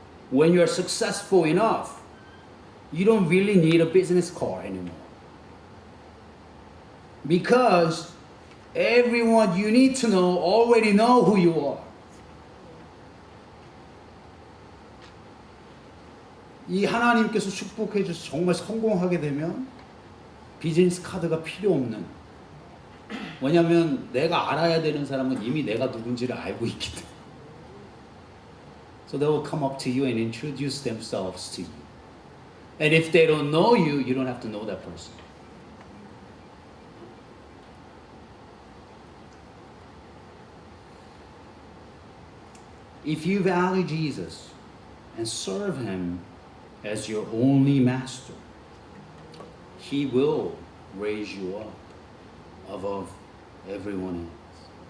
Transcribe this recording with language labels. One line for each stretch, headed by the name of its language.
English: When you're successful enough, you don't really need a business car anymore. Because everyone you need to know already know who you are.
Korean: 이 하나님께서 축복해 주셔서 정말 성공하게 되면 비즈니스 카드가 필요 없는. 왜냐하면 내가 알아야 되는 사람은 이미 내가 누군지를 알고 있기 때문에.
English: So they will come up to you and introduce themselves to you. And if they don't know you, you don't have to know that person. If you value Jesus and serve Him as your only master, He will raise you up above everyone else.